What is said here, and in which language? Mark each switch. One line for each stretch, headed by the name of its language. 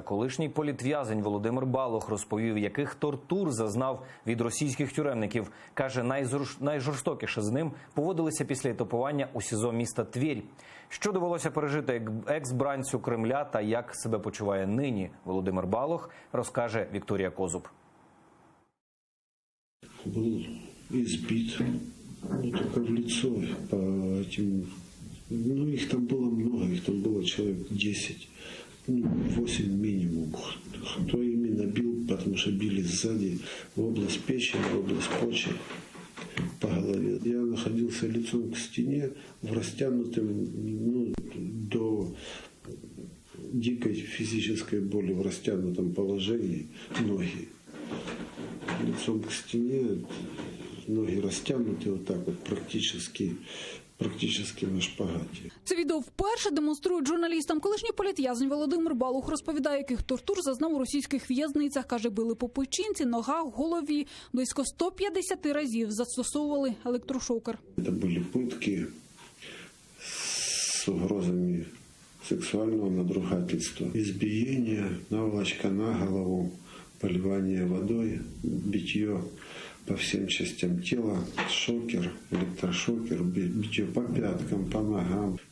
Ukrainian: Колишній політв'язень Володимир Балух розповів, яких тортур зазнав від російських тюремників. Каже, найжорстокіше з ним поводилися після етапування у СІЗО міста Тверь. Що довелося пережити екс-бранцю Кремля та як себе почуває нині Володимир Балух, розкаже Вікторія Козуб.
Russian: Був избит, только в лицо по этим. Их там было много, их там было человек 10, 8 минимум. Кто именно бил, потому что били сзади, в область печени, в область почек, по голове. Я находился лицом к стене, в растянутом, до дикой физической боли, в растянутом положении ноги. Лицом к стене, ноги растянуты вот так вот практично на шпагаті.
Ukrainian: Це відео вперше демонструють журналістам. Колишній політв'язень Володимир Балух розповідає, яких тортур зазнав у російських в'язницях. Каже, били по печінці, ногах, голові. Близько 150 разів застосовували електрошокер. Це були
Russian: пытки з угрозами сексуального надругательства, избиение, наволочка на голову, поливание водой, битье по всем частям тела, шокер, электрошокер, битье по пяткам, по ногам.